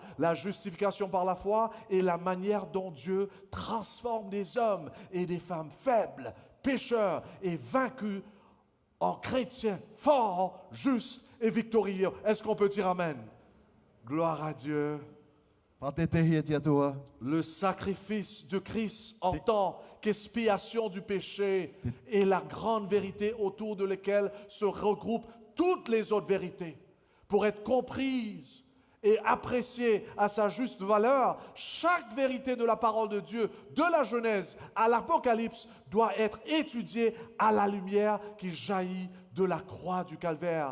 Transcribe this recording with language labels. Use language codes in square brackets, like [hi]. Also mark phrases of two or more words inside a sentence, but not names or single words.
[fr] La justification par la foi est la manière dont Dieu transforme des hommes et des femmes faibles, pécheurs et vaincus en chrétiens forts, justes et victorieux. Est-ce qu'on peut dire Amen? Gloire à Dieu. Pate te hia tia tua. Le sacrifice de Christ en tant qu'expiation du péché est la grande vérité autour de laquelle se regroupent toutes les autres vérités. Pour être comprises et appréciées à sa juste valeur, chaque vérité de la parole de Dieu, de la Genèse à l'Apocalypse, doit être étudiée à la lumière qui jaillit de la croix du calvaire.